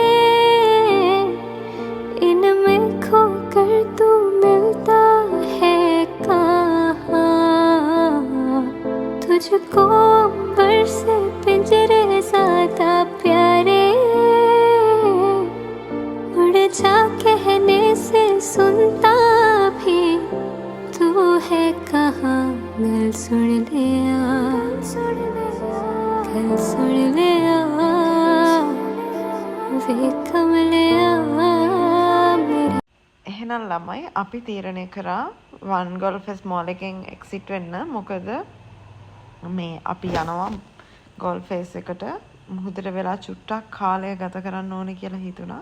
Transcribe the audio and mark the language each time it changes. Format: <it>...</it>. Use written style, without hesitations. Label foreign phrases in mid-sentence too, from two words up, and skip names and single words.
<hi>इनमें खोकर तू मिलता है कहाँ तुझको अंबर से पिंजरे ज़्यादा प्यारे उड़ जा कहने से सुनता भी तू है कहाँ गल सुन ले</hi> <si>එහෙනම් ළමයි අපි තීරණය කරා One Golf Face Mall එකෙන් එක්සිට් වෙන්න. මොකද මේ අපි යනවා Golf Face එකට මුහුදට වෙලා චුට්ටක් කාලය ගත කරන්න ඕනේ කියලා හිතුණා.</si>